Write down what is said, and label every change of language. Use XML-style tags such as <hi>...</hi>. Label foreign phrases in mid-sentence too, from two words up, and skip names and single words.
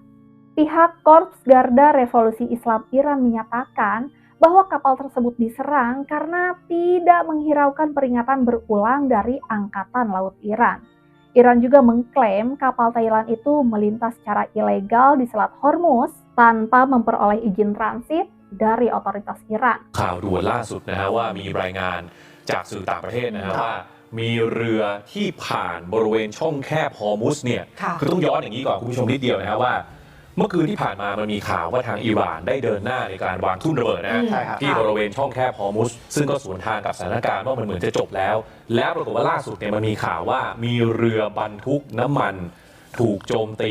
<id>Pihak Korps Garda Revolusi Islam Iran menyatakan bahwa kapal tersebut diserang karena tidak menghiraukan peringatan berulang dari Angkatan Laut Iran. Iran juga mengklaim kapal Thailand itu melintas secara ilegal di Selat Hormuz tanpa memperoleh izin transit dari otoritas Iran.</id> <th>ข่าวด่วนล่าสุดนะฮะว่ามีรายงานจากสื่อต่างประเทศนะฮะว่ามีเรือที่ผ่านบริเวณช่องแคบฮอร์มุสเนี่ยคือต้องย้อนอย่างนี้ก่อนคุณผู้ชมนิดเดียวนะฮะว่าเมื่อคืนที่ผ่านมามันมีข่าวว่าทางอิหร่านได้เดินหน้าในการ วางทุ่นระเบิดนะที่บริเวณช่องแคบฮอร์มุสซึ่งก็สวนทางกับสถานการณ์ว่ามันเหมือนจะจบแล้วแล้วปรากฏว่าล่าสุดเนี่ยมันมีข่าวว่ามีเรือบรรทุกน้ำมันถูกโจมตี</th>